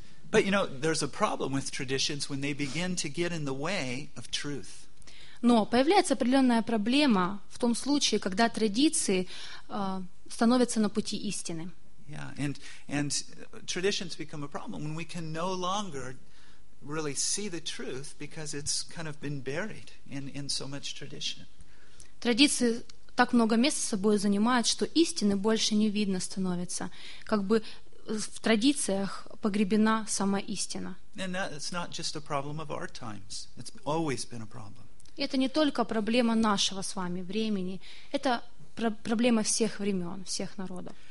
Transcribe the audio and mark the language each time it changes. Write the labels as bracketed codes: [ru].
[en] But you know, there's a problem with traditions when they begin to get in the way of truth. [ru] Но появляется определенная проблема в том случае, когда традиции становятся на пути истины. [en] And traditions become a problem when we can no longer really see the truth because it's kind of been buried in so much tradition. [ru] Традиции так много места собой занимает, что истины больше не видно становится. Как бы в традициях погребена сама истина. Это не только проблема нашего с вами времени, это проблема всех времен, всех народов.